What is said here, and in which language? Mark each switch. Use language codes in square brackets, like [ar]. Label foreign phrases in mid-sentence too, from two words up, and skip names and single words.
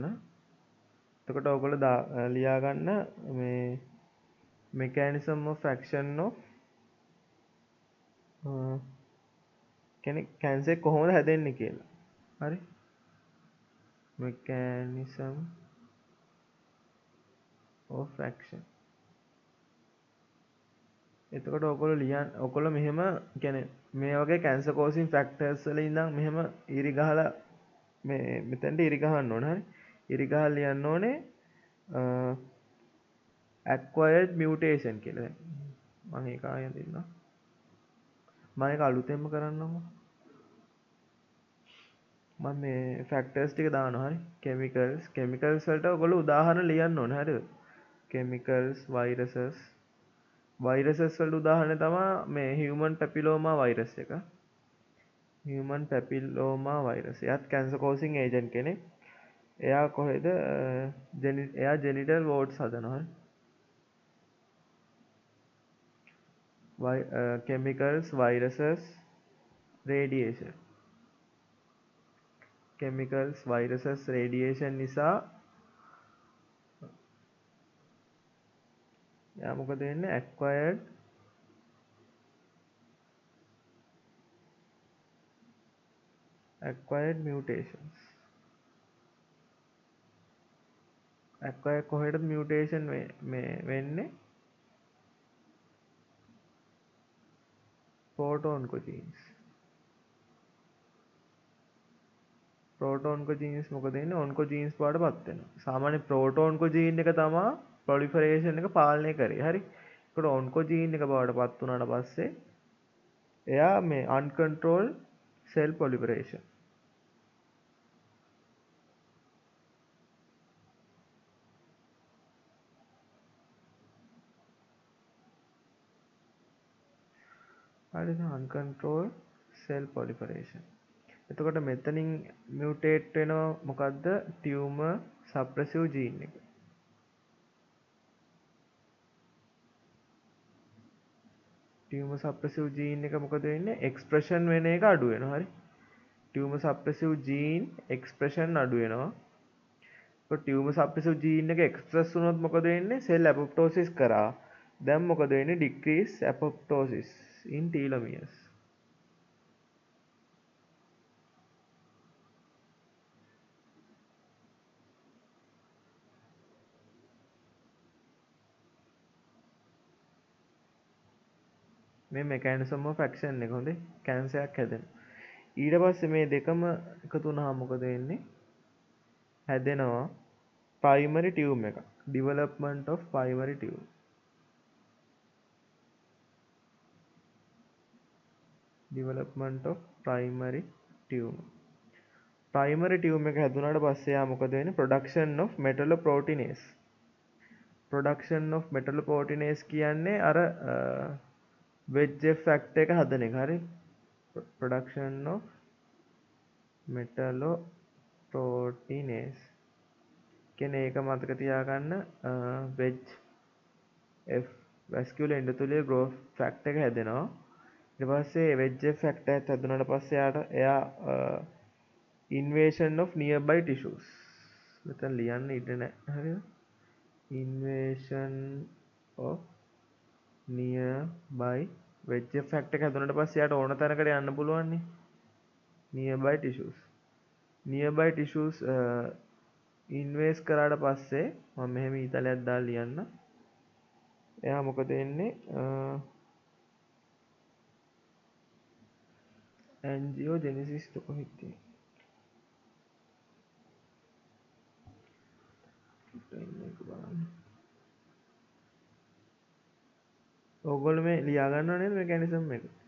[si] එතකොට ඔයගොල්ලෝ ලියා ගන්න මේ [en] mechanism of action of [si] කියන්නේ කැන්සර් කොහොමද හැදෙන්නේ කියලා. [en] හරි. mechanism of action. [si] එතකොට ඔයගොල්ලෝ මෙහෙම කියන්නේ මේ වගේ [en] cancer causing factors [si] වල ඉඳන් මෙහෙම ඉරි ගහලා මෙතෙන්ට ඉරි ගහන්න ඕන. හරි. ඉරි ගහලා ලියන්න ඕනේ [en] acquired mutation [si] කියලා. මම ඒක ආයෙත් දෙන්නම්. මම ඒක අලුතෙන්ම කරන්නම්කෝ. මම මේ ෆැක්ටර්ස් ටික දානවා. හරි. කෙමිකල්ස් වලට ඔයගොල්ලෝ උදාහරණ ලියන්න ඕනේ. හරිද? [en] chemicals viruses [si] වලට උදාහරණය තමයි මේ [en] human papilloma virus [si] එක. [en] human papilloma virus. [si] එයාත් [en] cancer causing agent [si] කෙනෙක්. එයා කොහෙද එයා [en] genital warts [si] හදනවා. [en] chemicals viruses radiation. chemicals viruses radiation [si] නිසා එයා මොකද වෙන්නේ? [en] acquired mutations. [si] කොහෙටද mutation වෙන්නේ? [en] proto-oncogenes. [si] proto-oncogenes මොකද වෙන්නේ? oncogenes බවටපත් වෙනවා. සාමාන්‍ය proto-oncogene එක තමයි proliferation එක පාලනය කරේ. හරි. ඒකට oncogene එක බවට පත් වුණාට පස්සේ එයා මේ [en] uncontrolled cell proliferation. [si] හරිද? [en] uncontrolled cell proliferation. [si] එතකොට මෙතනින් mutate වෙනවා මොකද්ද? [en] tumor suppressive gene එක. tumor suppressive gene [si] එක මොකද වෙන්නේ? expression වෙන එක අඩු වෙනවා. හරි? [en] tumor suppressive gene expression අඩු වෙනවා. [si] ඒක [en] tumor suppressive gene [si] එක express වුණොත් මොකද වෙන්නේ? [en] cell apoptosis [si] කරා. දැන් මොකද වෙන්නේ? [en] decrease apoptosis in telomeres. [si] මේ [en] mechanism of action [si] එක හොඳේ කැන්සර් එකක් හැදෙනවා. ඊට පස්සේ මේ දෙකම එකතු වුණාම මොකද වෙන්නේ? හැදෙනවා [en] primary tumor [si] එකක්. [en] development of primary tumor. development of primary tumor. primary tumor [si] එක හැදුනාට පස්සේ යා මොකද වෙන්නේ? [en] production of metalloproteinase. production of metalloproteinase [si] කියන්නේ අර [en] VEGF factor [si] එක හදන එක. හරි? [en] production of metalloproteinase [si] කියන්නේ ඒක මතක තියාගන්න. [en] VEGF vascular endothelial growth factor එක හැදෙනවා. [si] ඊට පස්සේ [en] VEGF factor [si] එකත් හැදුනාට පස්සේ එයා [en] invasion of nearby tissues. [si] මෙතන ලියන්න ඉඩ නැහැ. හරිද? [en] invasion of nearby VEGF factor [si] එක හැදුනට පස්සේ යාට ඕන තැනකට යන්න පුළුවන් නේ. [en] nearby tissues. nearby tissues [si] invade කරාට පස්සේ මම මෙහෙම ඊතලයක් දාලා ලියන්න. එයා මොකද වෙන්නේ? angiogenesis කොහෙද තියෙන්නේ? ඕගොල්ලෝ මේ ලියා ගන්නව නේද මෙකැනිසම් එක?